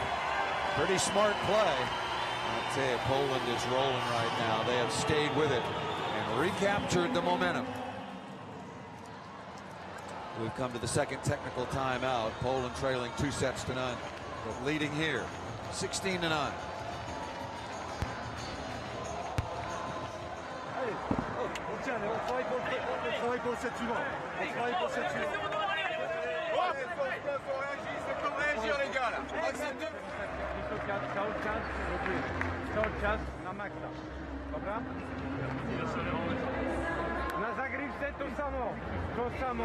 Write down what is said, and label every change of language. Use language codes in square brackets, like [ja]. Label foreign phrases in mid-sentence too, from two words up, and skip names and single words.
[en] Pretty smart play. I'll tell you, Poland is rolling right now. They have stayed with it and recaptured the momentum. We've come to the second technical timeout. Poland trailing 2-0, but leading here 16-9. [fr] On travaille pour le set suivant. On travaille pour le set suivant. Faut réagir les gars là. [pl] Cały czas na maksa. Dobra? Na zagrywce to samo. To samo.